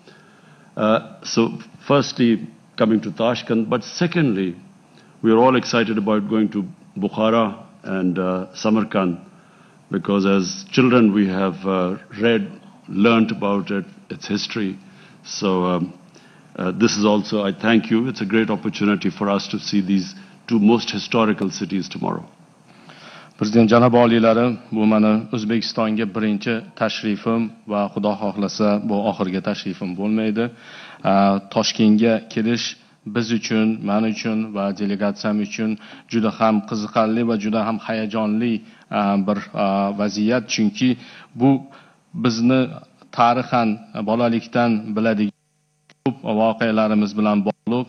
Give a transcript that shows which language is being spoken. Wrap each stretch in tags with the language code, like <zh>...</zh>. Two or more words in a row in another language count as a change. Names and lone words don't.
<en>So firstly, coming to Tashkent, but secondly, we are all excited about going to Bukhara and Samarkand, because as children we have learnt about its history. So this is also, I thank you, it's a great opportunity for us to see these two most historical cities tomorrow.</en> <uz>Prezident janob oliylari, bu meni O'zbekistonga birinchi tashrifim va Xudo xohlasa bu oxirgi tashrifim bo'lmaydi. Toshkentga kelish biz uchun, men uchun va delegatsiyam uchun juda ham qiziqarli va juda ham hayajonli bir vaziyat, chunki bu bizni tarixan bolalikdan biladigan ko'p voqealarimiz bilan bog'liq.</uz>